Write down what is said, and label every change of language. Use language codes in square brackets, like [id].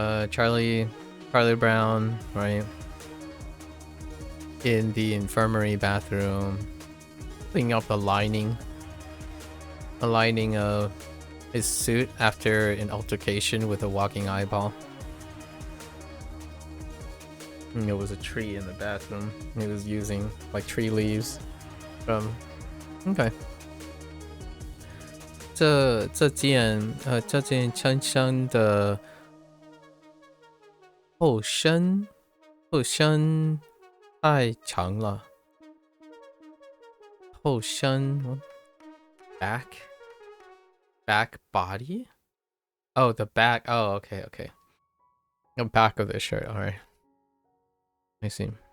[en] Charlie Brown, right? In the infirmary bathroom, cleaning up the lining of his suit after an altercation with a walking eyeball. It was a tree in the bathroom. He was using like tree leaves from. Okay. [zh] 这件衬衫的后身太长了。后身 [en] back body? Oh, the back. Oh, okay. The back of the shirt. All right. I see.